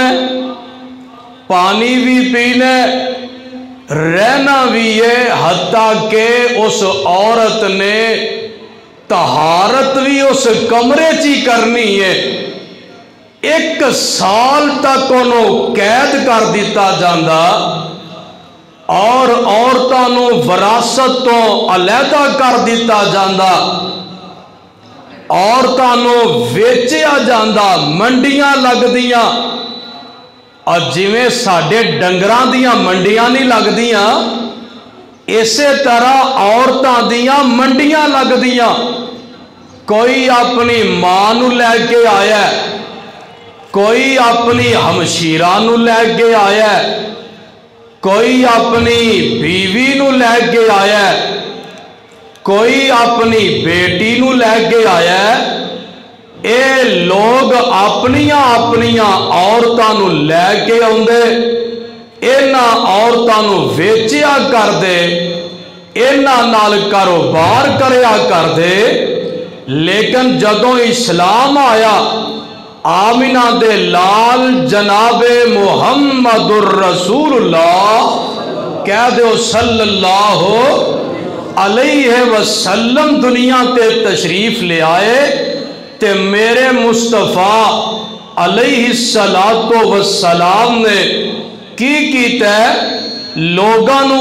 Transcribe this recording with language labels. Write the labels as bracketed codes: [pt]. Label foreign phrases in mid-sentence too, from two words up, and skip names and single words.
[pa] ہے پانی بھی پینا رہنا بھی ہے حتیٰ کہ اس عورت نے طہارت بھی اس کمرے چی کرنی ہے 1 سال تک انہوں قید کر دیتا جاندہ اور عورتاں نو وراثت تو علیحدہ کر دیتا جاندہ عورتاں نو ویچیا جاندہ منڈیاں لگ دیاں اور جویں ساڈے ڈنگراں دیاں منڈیاں نہیں لگ دیاں اسی طرح عورتاں دیاں منڈیاں لگ دیاں کوئی اپنی ماں نو لے کے آیا ہے کوئی اپنی ہمشیرہ نو لے کے آیا ہے کوئی اپنی بیوی نو لے کے آیا ہے کوئی اپنی بیٹی نو لے کے آیا ہے اے لوگ اپنیاں عورتاں نو لے کے آندے انہاں عورتاں نو ویچیا کر دے انہاں نال کاروبار کریا کر دے لیکن جدوں اسلام آیا آمینہ دے لال جناب محمد الرسول اللہ کہہ دے [ar] صلی اللہ علیہ وسلم [pa] دنیا تے تشریف لے آئے تے میرے مصطفیٰ علیہ السلام نے کی کیتا ہے لوگاں نو